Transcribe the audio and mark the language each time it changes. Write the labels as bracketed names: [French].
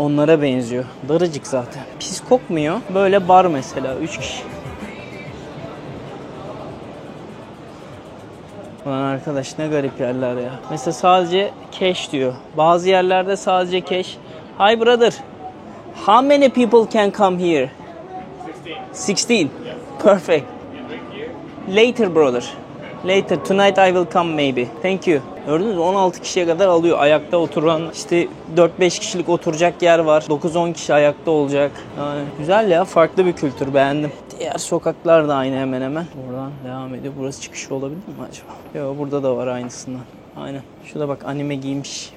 [Turkish] Onlara benziyor. Daracık zaten. Pis kokmuyor. Böyle bar mesela 3 kişi. Ulan arkadaş ne garip yerler ya. Mesela sadece cash diyor. Bazı yerlerde sadece cash. [English] Hi brother. How many people can come here? 16. Perfect. Later brother. Later. Tonight I will come maybe. Thank you. [Turkish] Gördünüz mü? 16 kişiye kadar alıyor. Ayakta oturan işte 4-5 kişilik oturacak yer var. 9-10 kişi ayakta olacak. Yani güzel ya. Farklı bir kültür. Beğendim. Diğer sokaklar da aynı hemen hemen. Buradan devam ediyor. Burası çıkışı olabilir mi acaba? Yok burada da var aynısından. Aynen. Şurada bak anime giymiş.